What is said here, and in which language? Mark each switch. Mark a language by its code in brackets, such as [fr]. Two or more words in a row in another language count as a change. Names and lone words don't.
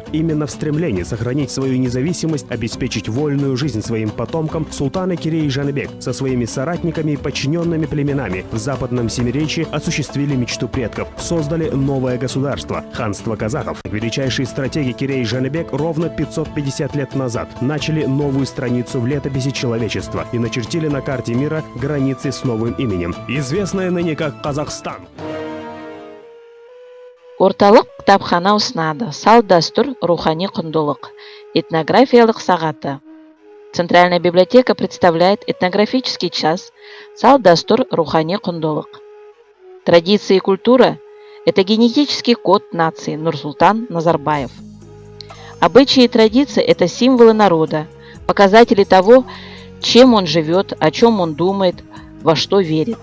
[ru] Именно в стремлении сохранить свою независимость, обеспечить вольную жизнь своим потомкам, султаны Керей и Жаныбек со своими соратниками и подчиненными племенами в Западном Семиречье осуществили мечту предков, создали новое государство – ханство казахов. Величайшие стратеги Керей и Жаныбек ровно 550 лет назад начали новую страницу в летописи человечества и начертили на карте мира границы с новым именем, известное ныне как Казахстан. [kk] Орталық кітапхана ұсынады. Салт-дәстүр, рухани құндылық. Этнографиялық сағаты. [ru] Центральная библиотека представляет этнографический час «Салт-дәстүр, рухани құндылық». Традиции и культура – это генетический код нации Нурсултан Назарбаев. Обычаи и традиции – это символы народа, показатели того, чем он живет, о чем он думает, во что верит.